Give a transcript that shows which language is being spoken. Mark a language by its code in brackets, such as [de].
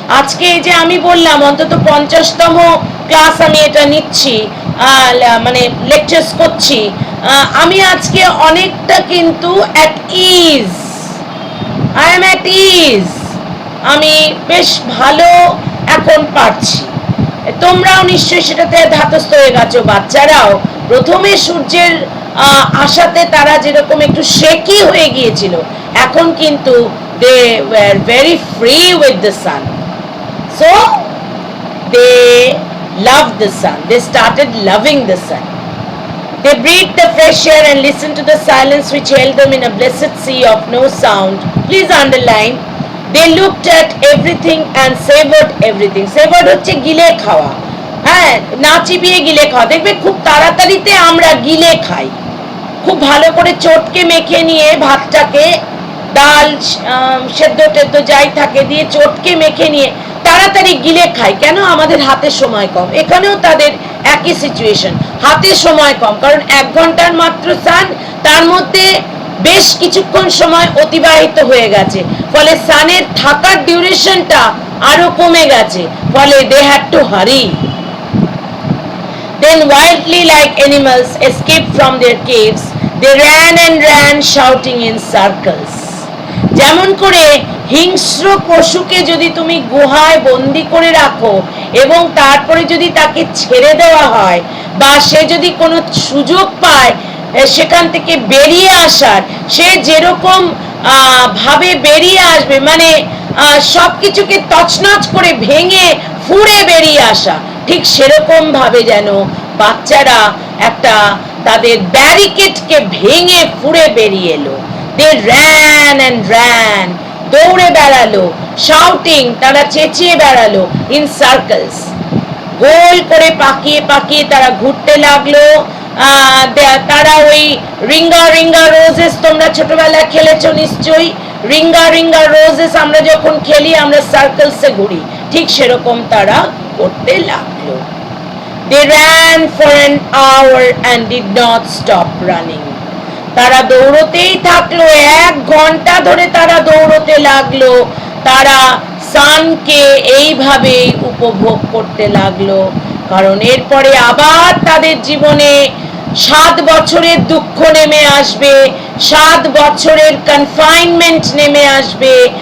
[bn] আজকে এই যে আমি বললাম অন্তত 50তম ক্লাস আমি এটা নিচ্ছি, মানে লেকচার্স করছি, আমি আজকে অনেকটা কিন্তু at is, [en] I am at ease, [bn] আমি বেশ ভালো এখন পারছি। তোমরাও নিশ্চয়ই সেটাতে ধাতস্থ হয়ে গেছো। বাচ্চারাও প্রথমে সূর্যের আশাতে তারা যেরকম একটু শেকি হয়ে গিয়েছিল, এখন কিন্তু [en] they were very free with the sun, so they loved the sun, they started loving the sun. They breathed the fresh air and listened to the silence which held them in a blessed sea of no sound. Please underline, they looked at everything and savored everything. [bn] Savored হচ্ছে গিলে খাওয়া, হ্যাঁ, না চিবিয়ে গিলে খাওয়া। দেখবে খুব তাড়াতাড়িতে আমরা গিলে খাই, খুব ভালো করে চটকে মেখে নিয়ে ভাতটাকে, ডাল সেদ্ধ টেদ্ধ যাই থাকে দিয়ে চটকে মেখে নিয়ে তাড়াতাড়ি গিলে খাই। কেন? আমাদের হাতে সময় কম। এখানেও তাদের একই সিচুয়েশন, হাতে সময় কম, কারণ 1 ঘন্টার মাত্র সান, তার মধ্যে বেশ কিছুক্ষণ সময় অতিবাহিত হয়ে গেছে, ফলে সানের থাকার ডিউরেশনটা আরো কমে গেছে, ফলে [en] They had to hurry. Then wildly like animals escaped from their caves, they ran and ran shouting in circles. [bn] যেমন করে হিংস্র পশুকে যদি তুমি গুহায় বন্দি করে রাখো এবং তারপরে যদি তাকে ছেড়ে দেওয়া হয় বা সে যদি কোনো সুযোগ পায় সেখান থেকে বেরিয়ে আসার, সে যেরকম ভাবে বেরিয়ে আসবে, মানে সবকিছুকে তছনছ করে ভেঙে ফুঁড়ে বেরিয়ে আসা, ঠিক সেরকম ভাবে যেন বাচ্চারা একটা তাদের ব্যারিকেডকে ভেঙে ফুঁড়ে বেরিয়ে এলো। [en] they ran and ran, [bn] দৌড়ে বেড়ালো, শাউটিং, তারা চেঁচিয়ে বেড়ালো, ইন সার্কেলস, গোল করে পাকিয়ে পাকিয়ে তারা ঘুরতে লাগলো। তারা ওই রিঙ্গা রিঙ্গা রোজেস, তোমরা ছোটবেলায় খেলেছো নিশ্চয়ই, রিঙ্গা রিঙ্গা রোজেস আমরা যখন খেলি আমরা সার্কেলসে ঘুরি, ঠিক সেরকম তারা করতে লাগলো। [en] They ran for an hour and did not stop running. [bn] তারা দৌড়তেই থাকলো, 1 ঘন্টা ধরে তারা দৌড়তে লাগলো। তারা সানকে এইভাবেই উপভোগ করতে লাগলো, কারণ এরপরে আবার তাদের জীবনে 7 বছরের দুঃখ নেমে আসবে, 7 বছরের কনফাইনমেন্ট নেমে আসবে।